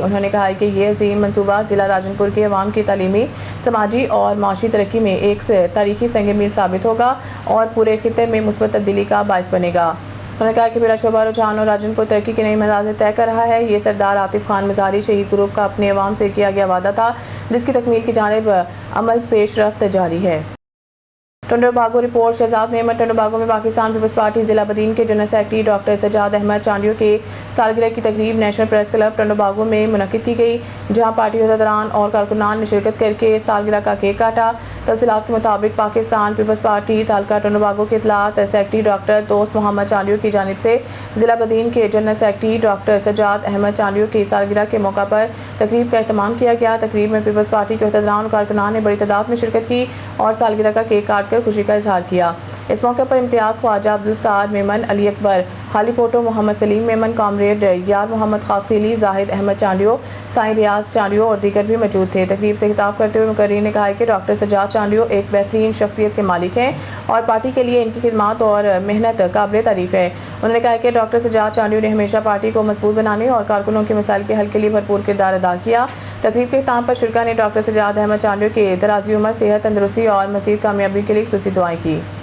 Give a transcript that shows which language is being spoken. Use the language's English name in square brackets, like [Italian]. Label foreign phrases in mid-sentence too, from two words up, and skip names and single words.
[Urdu] انہوں نے کہا کہ یہ عظیم منصوبہ ضلع راجن پور کے عوام کی تعلیمی، سماجی اور معاشی ترقی میں ایک تاریخی سنگ میل ثابت ہوگا اور پورے خطے میں مثبت تبدیلی کا باعث بنے گا. انہوں نے کہا کہ بلا شبہ روجھان اور راجن پور ترقی کی نئی منزل طے کر رہا ہے. یہ سردار عاطف خان مزاری شہید گروپ کا اپنے عوام سے کیا گیا وعدہ تھا، جس کی تکمیل کی جانب عمل پیش رفت جاری ہے. ٹنڈو باگو رپورٹ۔ شہزاد میمن ٹنڈو باگو میں پاکستان پیپلز پارٹی ضلع بدین کے جنرل سیکرٹری ڈاکٹر سجاد احمد چانڈیو کے سالگرہ کی تقریب نیشنل پریس کلب ٹنڈو باگو میں منعقد کی گئی، جہاں پارٹی عہدیداران اور کارکنان نے شرکت کر کے سالگرہ کا کیک کاٹا. تفصیلات کے مطابق پاکستان پیپلز پارٹی تعلقہ ٹنڈو باگو کے اطلاعات سیکرٹری ڈاکٹر دوست محمد چانڈیو کی جانب سے ضلع بدین کے جنرل سیکرٹری ڈاکٹر سجاد احمد چانڈیو کی سالگرہ کے موقع پر تقریب کا اہتمام کیا گیا. تقریب میں پیپلز پارٹی کے عہدیداران اور کارکنان نے بڑی تعداد میں شرکت کی اور سالگرہ کا کیک کاٹ خوشی کا اظہار کیا. اس موقع پر امتیاز خواجہ عبدل میمن، علی اکبر، حالی پوٹو، محمد سلیم میمن، کامریڈ یار محمد خاصخیلی، زاہد احمد چانڈیو، سائیں ریاض چانڈیو اور دیگر بھی موجود تھے. تقریب سے خطاب کرتے ہوئے مقررین نے کہا کہ ڈاکٹر سجاد چانڈیو ایک بہترین شخصیت کے مالک ہیں اور پارٹی کے لیے ان کی خدمت اور محنت قابل تعریف ہے. انہوں نے کہا کہ ڈاکٹر سجاد چانڈیو نے ہمیشہ پارٹی کو مضبوط بنانے اور کارکنوں کے مسائل کے حل کے لیے بھرپور کردار ادا کیا. تقریب کے اختتام پر شرکاء نے ڈاکٹر سجاد احمد چانڈیو کے درازی عمر، صحت، تندرستی اور مزید کامیابی کے لیے خصوصی دعائیں کی.